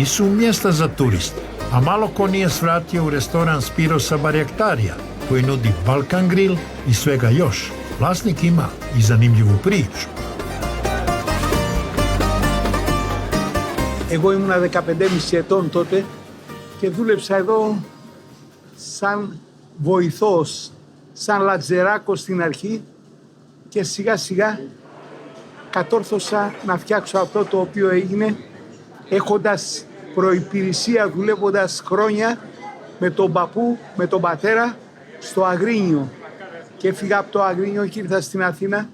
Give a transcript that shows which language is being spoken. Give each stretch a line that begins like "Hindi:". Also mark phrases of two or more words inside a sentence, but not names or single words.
Serbian: su mjesta za turiste, a malo ko nije svratio u restoran Spirosa Barjaktarija, koji nudi Balkan grill i svega još. Vlasnik ima i zanimljivu priču.
Greek: Εγώ ήμουνα 15,5 ετών τότε και δούλεψα εδώ σαν βοηθός, σαν λατζεράκος στην αρχή και σιγά σιγά κατόρθωσα να φτιάξω αυτό το οποίο έγινε έχοντας προϋπηρεσία, δουλεύοντας χρόνια με τον παππού, με τον πατέρα στο Αγρίνιο και έφυγα από το Αγρίνιο και ήρθα στην Αθήνα.